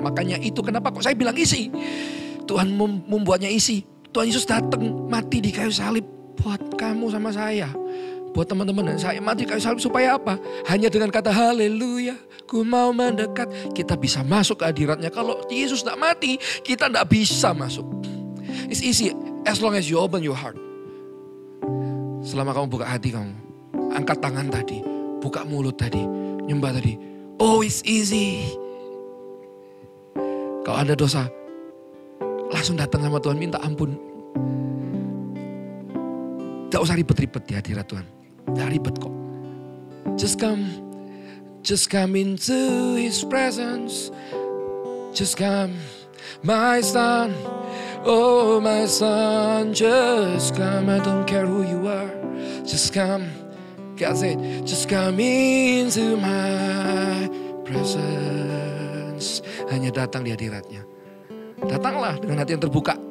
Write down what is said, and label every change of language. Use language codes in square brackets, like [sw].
[id] Makanya itu kenapa kok saya bilang easy. Tuhan membuatnya easy. Tuhan Yesus datang mati di kayu salib buat kamu sama saya. Buat teman-teman dan saya mati di kayu salib supaya apa? Hanya dengan kata haleluya, ku mau mendekat. Kita bisa masuk ke hadiratnya. Kalau Yesus tidak mati, kita tidak bisa masuk. [en] It's easy as long as you open your heart. [id] Selama kamu buka hati kamu, angkat tangan tadi, buka mulut tadi, nyembah tadi. [en] Oh, it's easy. [id] Kalau ada dosa, langsung datang sama Tuhan, minta ampun. Gak usah ribet-ribet di hadirat Tuhan. Gak ribet kok. [en] Just come into His presence. Just come, my son. Oh, my son, just come. I don't care who you are. Just come. God said, just come into my presence. [id] Hanya datang di hadiratnya. Datanglah dengan hati yang terbuka.